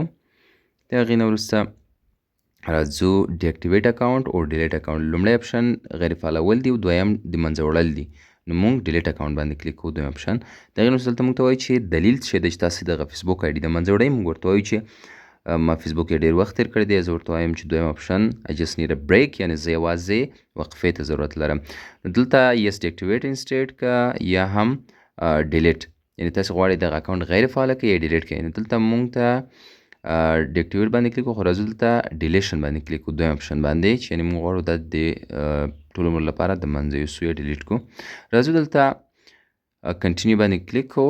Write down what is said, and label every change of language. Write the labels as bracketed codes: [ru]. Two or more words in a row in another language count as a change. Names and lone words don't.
[ps] د هغې نه وروسته راځو [en] deactivate account [ps] او [en] delete account. [ps] لومړی اپشن غیر فعالول دي او دویم د منځه وړل دي. نو موږ [en] delete account [ps] باندې کلیک کوو دویم اپشن. د هغې نه وروسته دلته موږ ته وایي چې دلیل څه شی دی چې تاسې دغه فیسبوک آی ډي د منځه وړئ. موږ ورته وایو چې ما فیسبوک یې ډېر وخت تېر کړی دی. زه ورته وایم چې دویم اپشن [en] I just need a break [ps] یعنې زه یوازې وقفې ته ضرورت لرم. نو دلته [en] yes deactivate instead [ps] که یا هم ډیلیټ یعنې تاسې غواړئ دغه اکاونټ غیر فعاله کړئ یا ډیلیټ کړئ. نو دلته موږ ته ډیاکټیویټ باندې کلیک وکړو. راځو دلته ډیلیشن باندې کلیک وکړو دویم اپشن باندې چې یعنې موږ غواړو دا د ټول عمر لپاره د منځه یوسو یا ډیلیټ کړو. راځو دلته کنټینیو باندې کلیک کوو.